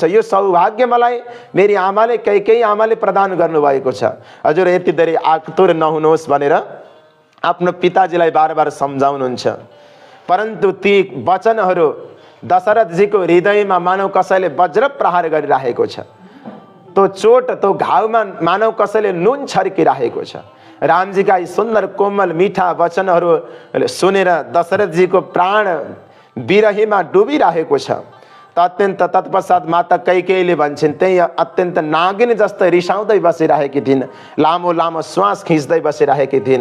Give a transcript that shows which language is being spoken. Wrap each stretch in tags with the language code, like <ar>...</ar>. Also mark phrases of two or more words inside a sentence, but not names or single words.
<ne>यो सौभाग्य मलाई मेरी आमाले कैकेयी आमाले प्रदान गर्नुभएको छ। हजुर यति धेरै आतुर नहुनुहोस् भनेर आफ्नो पिताजीलाई बार बार सम्झाउनुहुन्छ। परन्तु ती वचनहरू दशरथजीको हृदयमा मानव कसैले वज्र प्रहार गरिरहेको छ। तो चोट तो घाउमा मानव कसैले नुन छर्किरहेको छ। रामजीका यी सुन्दर कोमल मिठा वचनहरू सुनेर दशरथजीको प्राण विरहीमा डुबिरहेको छ। अत्यन्त तत्पश्चात माता कैकेयीले भन्छन्, त्यही अत्यन्त नागिन जस्तै रिसाउँदै बसिरहेकी थिइन्, लामो लामो श्वास खिच्दै बसिरहेकी थिइन्।</ne>